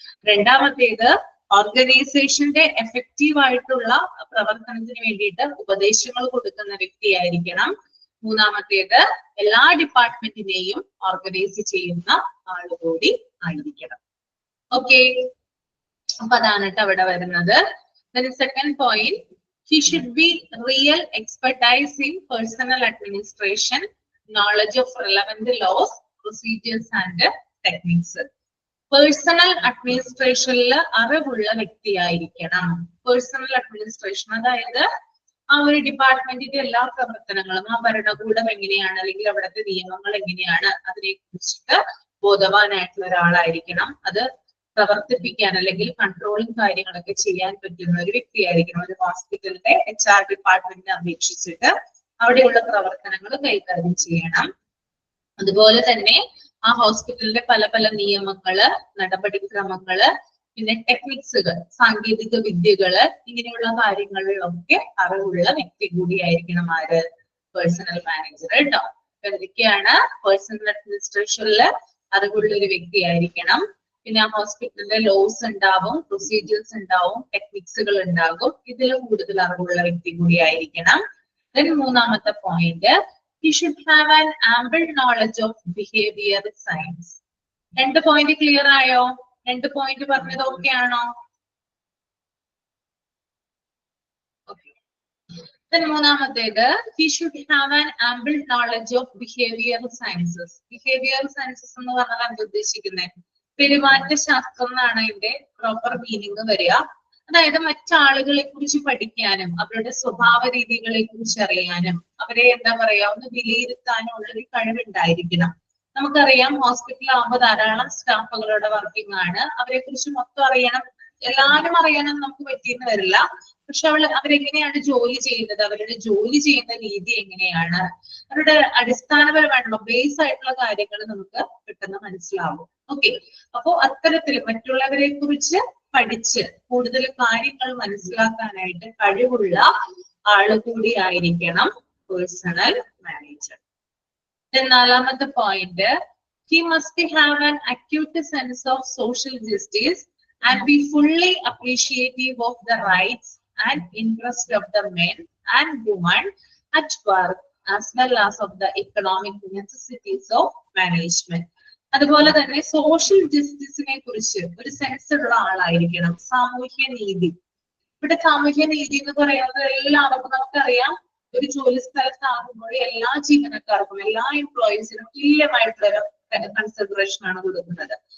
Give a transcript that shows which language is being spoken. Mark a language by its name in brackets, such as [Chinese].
[Malayalam] രണ്ടാമത്തേത് ഓർഗനൈസേഷന്റെ എഫക്റ്റീവ് ആയിട്ടുള്ള പ്രവർത്തനത്തിന് വേണ്ടിയിട്ട് ഉപദേശങ്ങൾ കൊടുക്കുന്ന വ്യക്തിയായിരിക്കണം. മൂന്നാമത്തേത് എല്ലാ ഡിപ്പാർട്ട്മെന്റിനെയും ഓർഗനൈസ് ചെയ്യുന്ന ആളുകൂടി ആയിരിക്കണം. ഓക്കെ, അപ്പൊ അതാണ് കേട്ടോ അവിടെ വരുന്നത്. [English] Second point, he should be real expertise in personal administration, knowledge of relevant laws, procedures and techniques. [Malayalam] Personal അഡ്മിനിസ്ട്രേഷനിൽ അറിവുള്ള വ്യക്തിയായിരിക്കണം. പേഴ്സണൽ അഡ്മിനിസ്ട്രേഷൻ, അതായത് ആ ഒരു ഡിപ്പാർട്ട്മെന്റിന്റെ എല്ലാ പ്രവർത്തനങ്ങളും, ആ ഭരണകൂടം എങ്ങനെയാണ് അല്ലെങ്കിൽ അവിടുത്തെ നിയമങ്ങൾ എങ്ങനെയാണ് അതിനെ കുറിച്ചിട്ട് ബോധവാനായിട്ടുള്ള ഒരാളായിരിക്കണം. അത് പ്രവർത്തിപ്പിക്കാൻ അല്ലെങ്കിൽ കൺട്രോളിങ് കാര്യങ്ങളൊക്കെ ചെയ്യാൻ പറ്റുന്ന ഒരു വ്യക്തിയായിരിക്കണം. ഒരു ഹോസ്പിറ്റലിന്റെ HR ഡിപ്പാർട്ട്മെന്റിനെ അപേക്ഷിച്ചിട്ട് അവിടെയുള്ള പ്രവർത്തനങ്ങൾ കൈകാര്യം ചെയ്യണം. അതുപോലെ തന്നെ ആ ഹോസ്പിറ്റലിന്റെ പല പല നിയമങ്ങള്, നടപടിക്രമങ്ങള്, പിന്നെ ടെക്നിക്സുകൾ, സാങ്കേതിക വിദ്യകള്, ഇങ്ങനെയുള്ള കാര്യങ്ങളിലൊക്കെ അറിവുള്ള വ്യക്തി കൂടിയായിരിക്കണം ആര്? പേഴ്സണൽ മാനേജർ കേട്ടോ. എന്തൊക്കെയാണ്? പേഴ്സണൽ അഡ്മിനിസ്ട്രേഷനില് അറിവുള്ള ഒരു വ്യക്തിയായിരിക്കണം. പിന്നെ ആ ഹോസ്പിറ്റലിന്റെ ലോസ് ഉണ്ടാവും, പ്രൊസീജിയേഴ്സ് ഉണ്ടാവും, ടെക്നിക്സുകൾ ഉണ്ടാകും. ഇതിൽ കൂടുതൽ അറിവുള്ള വ്യക്തി കൂടിയായിരിക്കണം. [English] then [Malayalam] മൂന്നാമത്തെ [English] Point, he should have an ample knowledge of behavior science. [Malayalam] രണ്ട് പോയിന്റ് ക്ലിയർ ആയോ? രണ്ട് പോയിന്റ് പറഞ്ഞത് ഓക്കെ ആണോ? [English] Then [Malayalam] മൂന്നാമത്തേത്, [English] he should have an ample knowledge of behavioral sciences. [Malayalam] Behavioral sciences എന്ന് പറഞ്ഞാൽ എന്താ ഉദ്ദേശിക്കുന്നത്? പെരുമാറ്റ ശാസ്ത്രം എന്നാണ് അതിന്റെ പ്രോപ്പർ മീനിങ് വരിക. അതായത് മറ്റാളുകളെ കുറിച്ച് പഠിക്കാനും അവരുടെ സ്വഭാവ രീതികളെ കുറിച്ച് അറിയാനും അവരെ എന്താ പറയാ ഒന്ന് വിലയിരുത്താനും ഉള്ളൊരു കഴിവുണ്ടായിരിക്കണം. നമുക്കറിയാം ഹോസ്പിറ്റലാകുമ്പോൾ ധാരാളം സ്റ്റാഫുകളുടെ വർക്കിംഗ് ആണ്. അവരെ കുറിച്ച് മൊത്തം അറിയണം, എല്ലാവരും അറിയാനും നമുക്ക് പറ്റിയെന്ന് വരില്ല. പക്ഷെ അവരെങ്ങനെയാണ് ജോലി ചെയ്യുന്നത്, അവരുടെ ജോലി ചെയ്യുന്ന രീതി എങ്ങനെയാണ്, അവരുടെ അടിസ്ഥാനപരമായിട്ടുള്ള ബേസ് ആയിട്ടുള്ള കാര്യങ്ങൾ നമുക്ക് പെട്ടെന്ന് മനസ്സിലാവും. ഓക്കെ, അപ്പോ അത്തരത്തിൽ മറ്റുള്ളവരെ കുറിച്ച് പഠിച്ച് കൂടുതൽ കാര്യങ്ങൾ മനസ്സിലാക്കാനായിട്ട് കഴിവുള്ള ആള് കൂടി ആയിരിക്കണം പേഴ്സണൽ മാനേജർ. നാലാമത്തെ [English] Point, he must have an acute sense of social justice and be fully appreciative of the rights and interest of the men and women at work as well as of the economic necessities of management. [Malayalam] അതുപോലെ തന്നെ social ജസ്റ്റിസിനെ കുറിച്ച് ഒരു sense ഉള്ള ആളായിരിക്കണം. സാമൂഹ്യ നീതി, ഇവിടെ സാമൂഹ്യ നീതി എന്ന് പറയുന്നത് എല്ലാവർക്കും നമുക്കറിയാം. ഒരു ജോലി സ്ഥലത്താകുമ്പോൾ എല്ലാ ജീവനക്കാർക്കും എല്ലാ എംപ്ലോയീസിനും തുല്യമായിട്ടുള്ള കൺസിഡറേഷൻ ആണ് കൊടുക്കുന്നത്.